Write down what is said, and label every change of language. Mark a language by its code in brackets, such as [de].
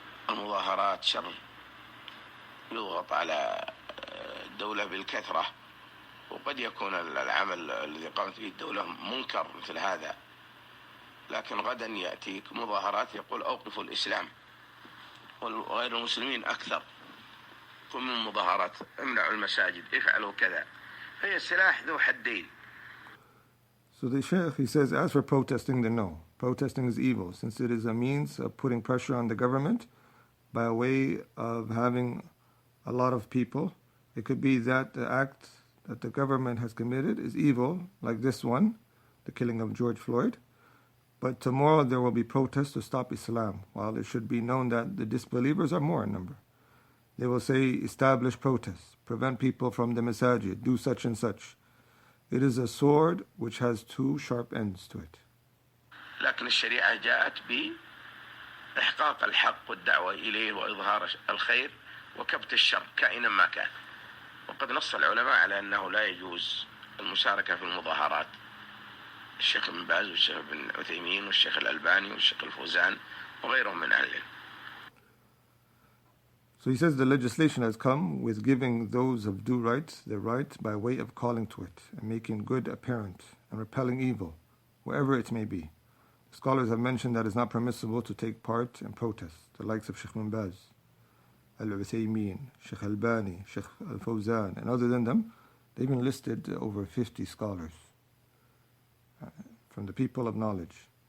[ar] المظاهرات شر يضغط على الدولة بالكثرة، وقد يكون العمل الذي قامت به الدولة منكر مثل هذا، لكن غدا يأتيك مظاهرات يقول أوقفوا الإسلام، وغير المسلمين أكثر. كل من مظاهرات امنعوا المساجد، افعلوا كذا. هي سلاح ذو حدين. [en] So the Shaykh, he says, as for protesting, then no. Protesting is evil, since it is a means of putting pressure on the government by way of having a lot of people. It could be that the act that the government has committed is evil, like this one, the killing of George Floyd. But tomorrow there will be protests to stop Islam, while it should be known that the disbelievers are more in number. They will say, establish protests, prevent people from the masajid, do such and such. It is a sword which has two sharp ends to it. [ar] لكن الشريعة جاءت بإحقاق الحق والدعوة إليه وإظهار الخير وكبت الشر كائنا ما كان. وقد نص العلماء على أنه لا يجوز المشاركة في المظاهرات الشيخ ابن باز والشيخ ابن عثيمين والشيخ الألباني والشيخ الفوزان وغيرهم من أهل العلم. [en] So he says the legislation has come with giving those of due right their right by way of calling to it and making good apparent and repelling evil, wherever it may be. Scholars have mentioned that it is not permissible to take part in protests, the likes of Sheikh Ibn Baz, Al-Uthaymeen, Sheikh Albani, Sheikh Al-Fawzan, and other than them, they've even listed over 50 scholars from the people of knowledge.